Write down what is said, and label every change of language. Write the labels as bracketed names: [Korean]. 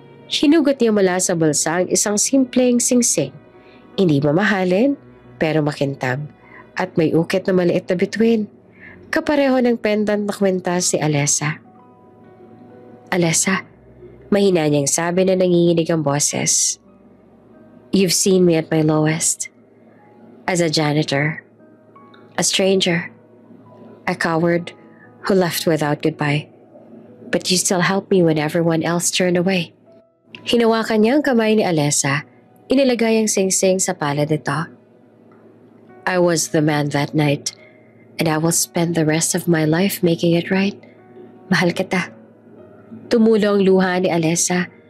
[Filipino] Hinugot niya mula sa bulsa ang isang simpleng singsing. Hindi mamahalin pero makintab at may ukit na maliit na bituin. Kapareho ng pendant na kwintas si Alessa. Alessa, mahina niyang sabi na nanginginig ang boses. [English] You've seen me at my lowest. As a janitor. A stranger. A coward who left without goodbye. But you still helped me when everyone else turned away. Hinawakan niya ang kamay ni Alessa. Inilagay ang singsing sa palad nito. I was the man that night. And I will spend the rest of my life making it right. [Filipino] Mahal kita. Tumulo ang luha ni Alessa.